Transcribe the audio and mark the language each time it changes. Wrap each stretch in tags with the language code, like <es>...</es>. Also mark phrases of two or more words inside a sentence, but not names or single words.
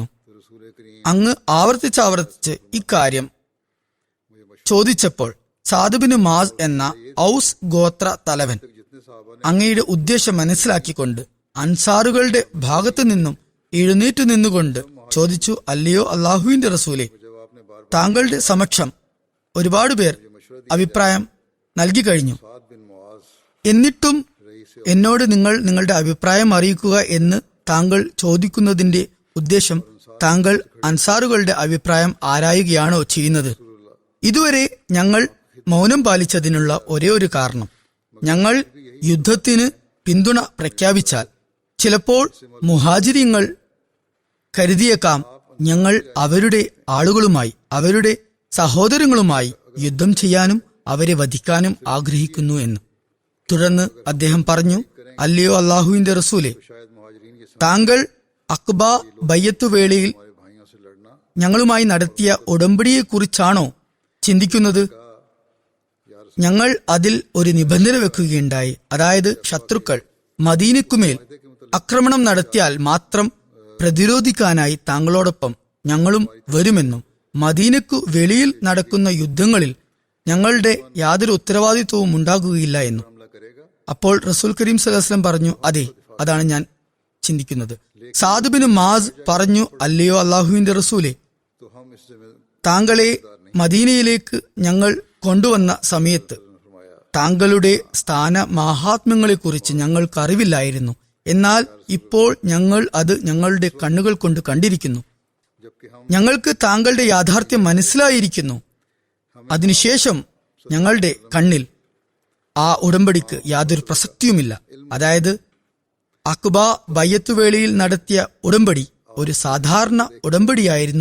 <ml>അങ്ങ് ആവർത്തിച്ച് ഇക്കാര്യം ചോദിച്ചപ്പോൾ സാദ് ബിൻ മുആസ് എന്ന ഔസ് ഗോത്ര തലവൻ അങ്ങയുടെ ഉദ്ദേശം മനസ്സിലാക്കിക്കൊണ്ട് അൻസാറുകളുടെ ഭാഗത്തു നിന്നും എഴുന്നേറ്റു നിന്നുകൊണ്ട് ചോദിച്ചു, അല്ലയോ അള്ളാഹുവിന്റെ റസൂലെ, താങ്കളുടെ സമക്ഷം ഒരുപാട് പേർ അഭിപ്രായം നൽകി കഴിഞ്ഞു. साद बिन मुआज എന്നിട്ടും എന്നോട് നിങ്ങളുടെ അഭിപ്രായം അറിയിക്കുക എന്ന് താങ്കൾ ചോദിക്കുന്നതിന്റെ ഉദ്ദേശം താങ്കൾ അൻസാറുകളുടെ അഭിപ്രായം ആരായുകയാണോ ചെയ്യുന്നത്? ഇതുവരെ ഞങ്ങൾ മൗനം പാലിച്ചതിനുള്ള ഒരേ ഒരു കാരണം, ഞങ്ങൾ യുദ്ധത്തിന് പിന്തുണ പ്രഖ്യാപിച്ചാൽ ചിലപ്പോൾ മുഹാജിരിങ്ങൾ കരുതിയേക്കാം ഞങ്ങൾ അവരുടെ ആളുകളുമായി, അവരുടെ സഹോദരങ്ങളുമായി യുദ്ധം ചെയ്യാനും അവരെ വധിക്കാനും ആഗ്രഹിക്കുന്നു എന്ന്. തുടർന്ന് അദ്ദേഹം പറഞ്ഞു, അല്ലയോ അള്ളാഹുവിന്റെ റസൂലെ,</ml> <hi>शायद मुहाजिरीन के साथ</hi> <ml>താങ്കൾ അക്ബ ബയ്യത്ത് വേളയിൽ</ml> <hi>हमारे भाइयों से लड़ना</hi> <ml>ഞങ്ങളുമായി നടത്തിയ ഉടമ്പടിയെക്കുറിച്ചാണോ ചിന്തിക്കുന്നത്? ഞങ്ങൾ അതിൽ ഒരു നിബന്ധന വെക്കുകയുണ്ടായി. അതായത് ശത്രുക്കൾ മദീനയ്ക്കുമേൽ ആക്രമണം നടത്തിയാൽ മാത്രം പ്രതിരോധിക്കാനായി താങ്കളോടൊപ്പം ഞങ്ങളും വരുമെന്നും മദീനയ്ക്കു വെളിയിൽ നടക്കുന്ന യുദ്ധങ്ങളിൽ ഞങ്ങളുടെ യാതൊരു ഉത്തരവാദിത്വവും ഉണ്ടാകുകയില്ല എന്നും.</ml> <hi>हमला करेगा</hi> <ml>അപ്പോൾ റസൂൽ കരീം</ml> <ar>صلى الله عليه وسلم</ar> <ml>പറഞ്ഞു, അതെ, അതാണ് ഞാൻ ചിന്തിക്കുന്നത്. സാദ് ബിൻ മാസ് പറഞ്ഞു, അല്ലയോ അള്ളാഹുവിന്റെ റസൂലെ,</ml> <hi>तो हम इस जिम्मे</hi> <ml>താങ്കളെ മദീനയിലേക്ക് ഞങ്ങൾ കൊണ്ടുവന്ന സമയത്ത്</ml> <hi>फरमाया</hi> <ml>താങ്കളുടെ സ്ഥാന മഹാത്മ്യങ്ങളെക്കുറിച്ച് ഞങ്ങൾക്ക് അറിവില്ലായിരുന്നു. എന്നാൽ ഇപ്പോൾ ഞങ്ങൾ അത് ഞങ്ങളുടെ കണ്ണുകൾ കൊണ്ട് കണ്ടിരിക്കുന്നു.</ml> <hi>जबकि हम</hi> <ml>ഞങ്ങൾക്ക് താങ്കളുടെ യാഥാർത്ഥ്യം മനസ്സിലായിരിക്കുന്നു. അതിനുശേഷം ഞങ്ങളുടെ കണ്ണിൽ ആ ഉടമ്പടിക്ക് യാതൊരു പ്രസക്തിയുമില്ല. അതായത് അക്ബ ബയ്യത്തുവേളയിൽ നടത്തിയ ഉടമ്പടി ഒരു സാധാരണ ഉടമ്പടിയായിരുന്നു.</ml>